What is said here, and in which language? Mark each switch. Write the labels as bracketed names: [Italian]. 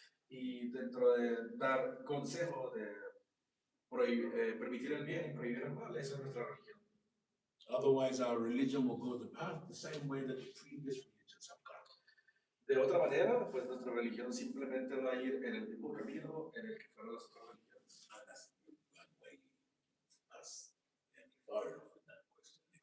[Spanish] Y dentro de dar consejo de permitir el bien y prohibir el mal, eso es nuestra religión. [English] Otherwise, our religion will go the path the same way that the previous religions have gone. [Spanish] De otra manera, pues nuestra religión simplemente va a ir en el mismo camino en el que fueron las otras religiones. [English] And that's one way us and far enough with that question.